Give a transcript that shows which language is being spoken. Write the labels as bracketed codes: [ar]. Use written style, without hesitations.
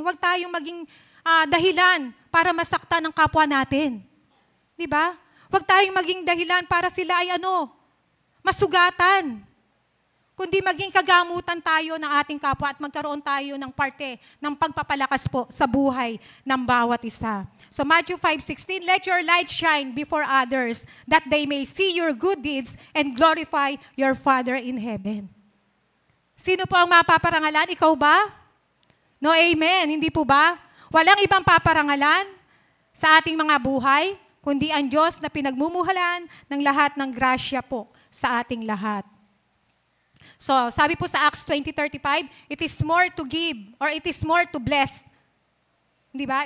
[tl] Huwag tayong maging dahilan para masaktan ang kapwa natin. Diba? Huwag tayong maging dahilan para sila ay masugatan. Kundi maging kagamutan tayo ng ating kapwa at magkaroon tayo ng parte ng pagpapalakas po sa buhay ng bawat isa. [en] So Matthew 5:16, let your light shine before others that they may see your good deeds and glorify your Father in heaven. [tl] Sino po ang mapaparangalan? Ikaw ba? No, amen. Hindi po ba? Walang ibang paparangalan sa ating mga buhay, kundi ang Diyos na pinagmumuhalan ng lahat ng grasya po sa ating lahat. [en] So, [tl] sabi po sa [en] Acts 20:35, it is more to give or it is more to bless. [tl] Di ba?